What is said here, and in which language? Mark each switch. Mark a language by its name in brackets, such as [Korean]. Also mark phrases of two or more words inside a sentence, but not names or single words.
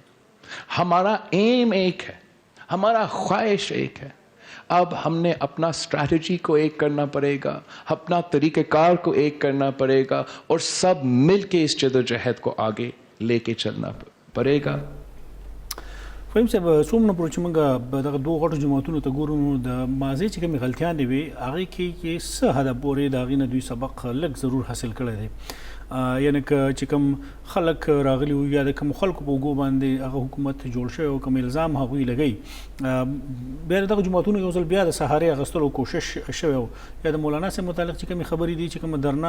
[Urdu] ہمارا ایم ایک ہے, ہمارا خواہش ایک ہے. اب ہم نے اپنا اسٹریٹجی کو ایک کرنا پڑے گا, اپنا طریقہ کار کو ایک کرنا پڑے گا, اور سب مل کے اس جدوجہد کو آگے لے کے چلنا پڑے گا. [Pashto] فهم صاحب څومره پورې چې موږ دغه دوه غټو جماعتونو ته ګورو نو د ماضي چې کومې غلطیان دي وي هغې کې څه حده پورې د هغې نه دوی سبق لږ ضرور حاصل کړی دی یعنی که چې کوم خلک راغلي وي یا د کوم خلکو په اوږو باندې هغه حکومت جوړ شوی او کوم الزام هغوی لګوي بیا د دغه جماعتونو یو ځل بیا د سهارې اخیستلو کوشش شوی یا د مولانا صاحب متعلق چې کومې خبرې دي چې کومه درنا